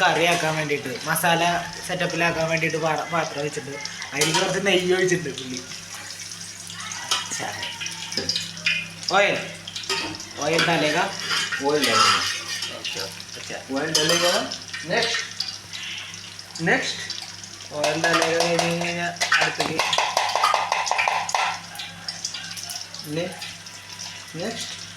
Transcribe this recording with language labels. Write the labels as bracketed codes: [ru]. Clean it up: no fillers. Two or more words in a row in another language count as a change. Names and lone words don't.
[ml] കറിയാക്കാൻ വേണ്ടിയിട്ട് മസാല സെറ്റപ്പിലാക്കാൻ വേണ്ടിയിട്ട് പാത്രം വെച്ചിട്ടുണ്ട് അതിൽ കുറച്ച് നെയ്യ് ഒഴിച്ചിട്ടുണ്ട് പുള്ളി [hi] ഓയിൽ डालेगा ऑयल डालेगा अच्छा ऑयल डालेगा नेक्स्ट ഓയിൽ डालेगा [ml] കഴിഞ്ഞ് കഴിഞ്ഞാൽ അടുത്തേക്ക് [hi] नेक्स्ट